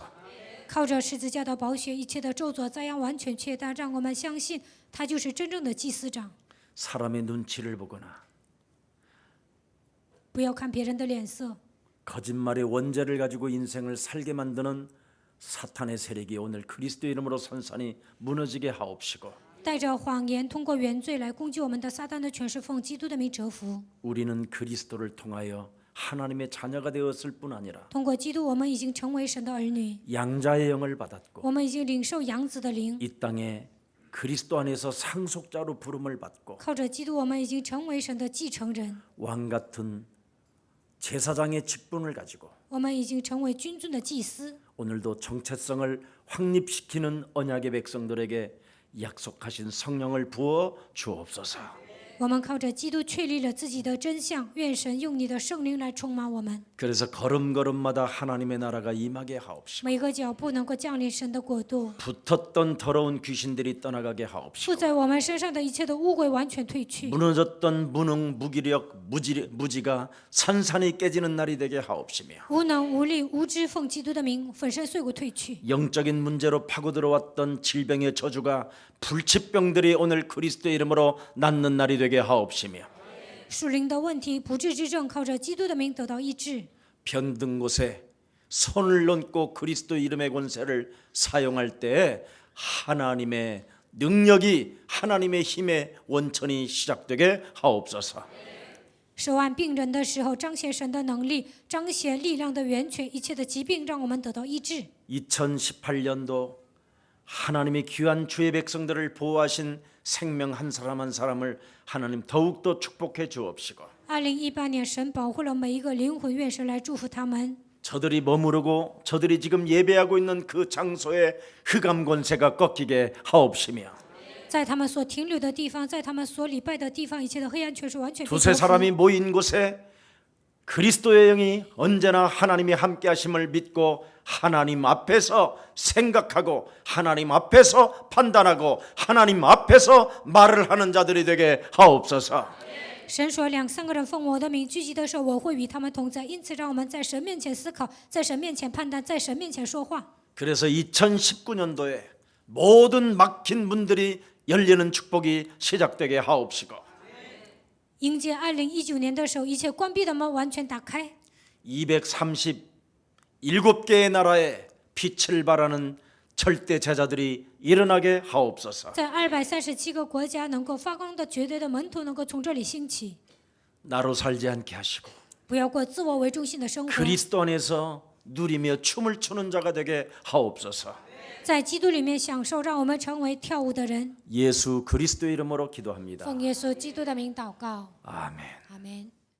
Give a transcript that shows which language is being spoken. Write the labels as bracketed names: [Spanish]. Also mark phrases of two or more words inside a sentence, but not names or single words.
[Chinese] 靠着十字架的宝血，一切的咒诅灾殃完全切断，让我们相信他就是真正的祭司长。 [Korean] 사람의 눈치를 보거나 [Chinese] 不要看别人的脸色， [Korean] 거짓말의 원죄를 가지고 인생을 살게 만드는 사탄의 세력이 오늘 그리스도 이름으로 선산이 무너지게 하옵시고 [Chinese] 带着谎言，通过原罪来攻击我们的撒旦的权势，奉基督的名折服。 [Korean] 우리는 그리스도를 통하여 하나님의 자녀가 되었을 뿐 아니라 [Chinese] 通过基督，我们已经成为神的儿女， [Korean] 양자의 영을 받았고 [Chinese] 我们已经领受养子的灵。 [Korean] 이 땅에 그리스도 안에서 상속자로 부름을 받고 [Chinese] 靠着基督，我们已经成为神的继承人， [Korean] 왕 같은 제사장의 직분을 가지고 [Chinese] 我们已经成为君尊的祭司。 [Korean] 오늘도 정체성을 확립시키는 언약의 백성들에게 약속하신 성령을 부어 주옵소서. [Chinese] 我们靠着基督确立了自己的真相，愿神用你的圣灵来充满我们。 [Korean] 그래서 걸음걸음마다 하나님의 나라가 임하게 하옵시고 [Chinese] 每个脚步能够降临神的国度， [Korean] 붙었던 더러운 귀신들이 떠나가게 [Chinese] 附 [Korean] 하옵시고 [Chinese] 在我们身上的一切的污秽完全退去， [Korean] 무너졌던 무능 무기력 무지가 산산이 깨지는 날이 되게 하옵시며 [Chinese] 无能无力无知奉基督的名粉身碎骨退去。 [Korean] 영적인 문제로 파고 들어왔던 질병의 저주가 불치병들이 오늘 그리스도의 이름으로 낫는 날이 되게 하옵시며 [Chinese] 属灵的问题、不治之症，靠着基督的名得到医治。 [Korean] 병든 곳에 손을 얹고 그리스도 이름의 권세를 사용할 때 하나님의 능력이 하나님의 힘의 원천이 시작되게 하옵소서. [Chinese] 手按病人的时候，彰显神的能力，彰显力量的源泉，一切的疾病让我们得到医治。 [Korean] 2018년도 하나님의 귀한 주의 백성들을 보호하신 생명 한 사람 한 사람을 하나님 더욱더 축복해 주옵시고 [Chinese] 2018 年，神保护了每一个灵魂，愿神来祝福他们。 [Korean] 저들이 머무르고 저들이 지금 예배하고 있는 그 장소의 흑암 권세가 꺾이게 하옵시며 [Chinese] 在他们所停留的地方，在他们所礼拜的地方，一切的黑暗权势完全被 [Korean] 두세 [Chinese] 征服。 [Korean] 사람이 모인 곳에 그리스도의 영이 언제나 하나님이 함께 하심을 믿고 하나님 앞에서 생각하고 하나님 앞에서 판단하고 하나님 앞에서 말을 하는 자들이 되게 하옵소서. [Chinese] 神说：“2、3个人奉我的名聚集的时候，我会与他们同在。因此，让我们在神面前思考，在神面前判断，在神面前说话。 [Korean] 그래서 2019년도에 모든 막힌 문들이 열리는 축복이 시작되게 하옵시고 [Chinese] 迎接2019年的时候，一切关闭的门完全打开。 [Korean] 237개의 나라에 빛을 발하는 절대 제자들이 일어나게 하옵소서. [Chinese] 在237个国家能够发光的绝对的门徒能够从这里兴起， [Korean] 나로 살지 않게 하시고 [Chinese] 不要过自我为中心的生活， [Korean] 그리스도 안에서 누리며 춤을 추는 자가 되게 하옵소서. [Chinese] 在基督里面享受，让我们成为跳舞的人。 [Korean] 예수 그리스도 이름으로 기도합니다. [Chinese] 奉耶稣基督的名祷告， [Korean] 아멘. [Chinese] 阿门。